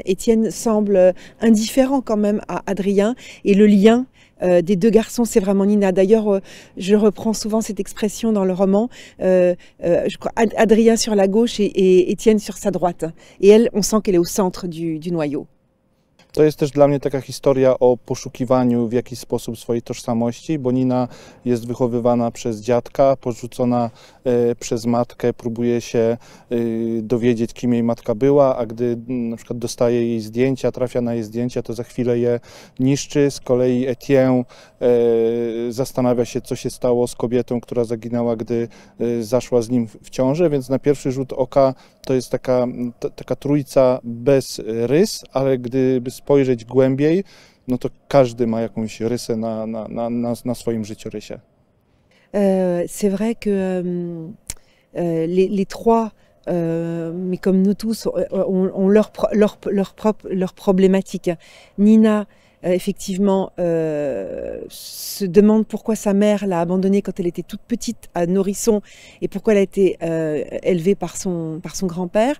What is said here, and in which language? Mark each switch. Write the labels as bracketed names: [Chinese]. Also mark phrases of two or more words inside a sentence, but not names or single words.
[French] Étienne semble indifférent quand même à Adrien. Et le lien des deux garçons, c'est vraiment Nina. D'ailleurs, je reprends souvent cette expression dans le roman. Je crois Adrien sur la gauche et Étienne sur sa droite. Et elle, on sent qu'elle est au centre du noyau. [Polish] To jest też dla mnie taka historia o poszukiwaniu w jakiś sposób swojej tożsamości, bo Nina jest wychowywana przez dziadka, porzucona przez matkę, próbuje się dowiedzieć, kim jej matka była, a gdy na przykład dostaje jej zdjęcia, trafia na jej zdjęcia, to za chwilę je niszczy. Z kolei Etienne zastanawia się, co się stało z kobietą, która zaginęła, gdy zaszła z nim w ciążę, więc na pierwszy rzut oka to jest taka trójca bez rys, ale gdyby spojrzeć głębiej, no to każdy ma jakąś rysę na swoim życiorysie. [French] C'est vrai que les trois, mais comme nous tous, ont leur problématique. Nina, effectivement, se demande pourquoi sa mère l'a abandonnée quand elle était toute petite à nourrisson et pourquoi elle a été élevée par son grand-père.